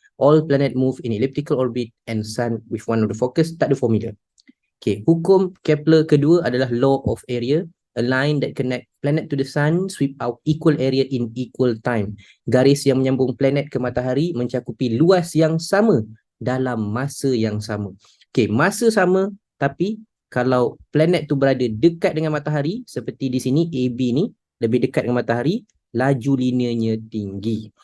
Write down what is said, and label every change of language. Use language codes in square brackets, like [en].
[en] All planet move in elliptical orbit and sun with one of the focus. [ms] Tak ada formula. Okay, hukum Kepler kedua adalah law of area. [en] A line that connect planet to the sun sweep out equal area in equal time. [ms] Garis yang menyambung planet ke matahari mencakupi luas yang sama dalam masa yang sama. Okay, masa sama, tapi kalau planet tu berada dekat dengan matahari, seperti di sini AB ni lebih dekat dengan matahari, laju linearnya tinggi.